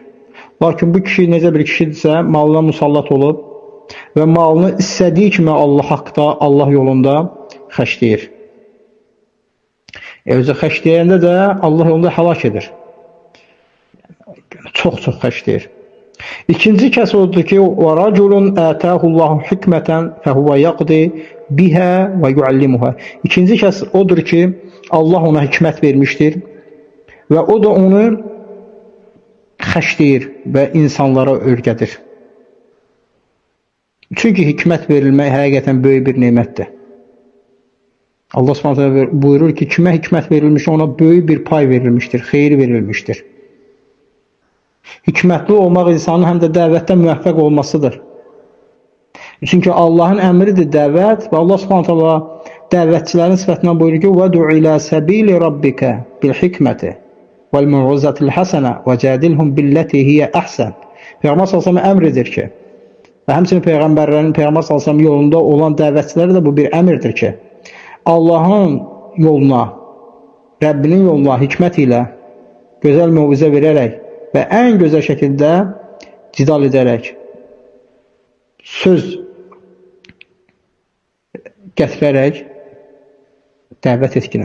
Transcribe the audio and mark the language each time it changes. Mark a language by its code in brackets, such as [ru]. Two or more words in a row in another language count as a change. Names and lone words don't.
[az] Lakin bu kişi necə bir kişidirsə, malına musallat olub və malını istədiyi kimi Allah haqda, Allah yolunda xəşləyir. Özü xəşləyəndə də Allah yolunda həlak edir. Çox-çox xəşləyir. İkinci kəs odur ki, [ar] وَرَجُلٌ آتَاهُ اللّٰهُ حِكْمَةً فَهُوَ يَقْضِي بِهَا وَيُعَلِّمُهَا. [az] İkinci kəs odur ki, Allah ona hikmət vermişdir və o da onu xəşləyir və insanlara öyrədir. Çünki hikmət verilmək həqiqətən böyük bir nemətdir. Allah Subhanahu buyurur ki, kimə hikmət verilmiş, ona böyük bir pay verilmişdir, xeyir verilmişdir. Hikmətli olmaq insanın həm də dəvətdə müvəffəq olmasıdır. Çünki Allahın əmridir dəvət və Allah Subhanahu dəvətçilərin sifətindən buyurur ki, [ar] وَدُعِ إِلَى سَبِيلِ رَبِّكَ بِالْحِكْمَةِ وَالْمَوْعِظَةِ الْحَسَنَةِ وَجَادِلْهُمْ بِالَّتِي هِيَ أَحْسَنُ. [az] Peyğəmbər sallallahu əmr edir ki, və həmçinin Peyğəmbərlərin Peyğəmbər sallallahu yolunda olan dəvətçilərə də bu bir əmrdir ki, Allahın yoluna, Rəbbinin yoluna hikmət ilə gözəl mövizə verərək və ən gözəl şəkildə cidal edərək söz gətirərək dəvət etkinlər.